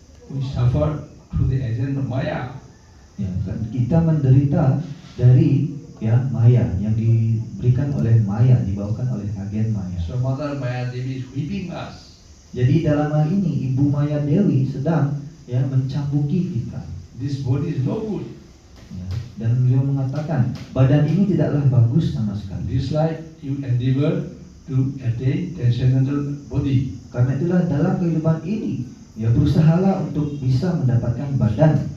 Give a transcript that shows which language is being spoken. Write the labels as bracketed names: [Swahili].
[English] we suffer through the agent of Maya. [Indonesian] ya kan, kita menderita dari ya Maya yang diberikan oleh Maya, dibawakan oleh agen Maya. [English] So Mother Maya Devi is whipping us. [Indonesian] Jadi dalam hal ini Ibu Maya Dewi sedang ya mencambuki kita. [English] This body is no good. [Indonesian] Ya, dan beliau mengatakan badan ini tidaklah bagus sama sekali. [English] This life you endeavor to attain transcendental body. [Indonesian] Karena itulah dalam kehidupan ini ya berusahalah untuk bisa mendapatkan badan